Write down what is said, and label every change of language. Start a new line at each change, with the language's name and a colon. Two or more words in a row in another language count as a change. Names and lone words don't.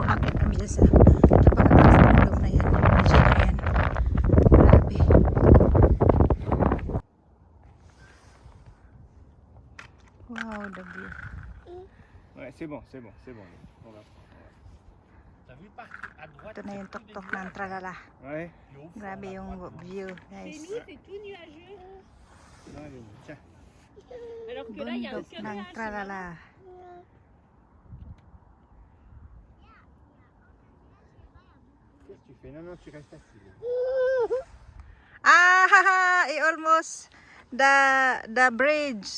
Filipino: Akit kami dyan sa napakataas na nandun na yan. Medyo na yan. Grabe.
English: Wow, the view.
French: Ouais, c'est bon, c'est bon, c'est bon. On va. T'as vu par à droite?
Filipino: Ito na yung tuktok ng Tralala.
French: Ouais.
Filipino: Grabe yung view, guys.
French: C'est tout nuageux. Non, allez, tiens. Alors que là, il y a
Filipino: Bundok
French: aucun
Filipino: ng
French: nuage. Tralala. Qu'est-ce que tu fais? Non, non, tu restes assis.
English: Ah, almost the bridge.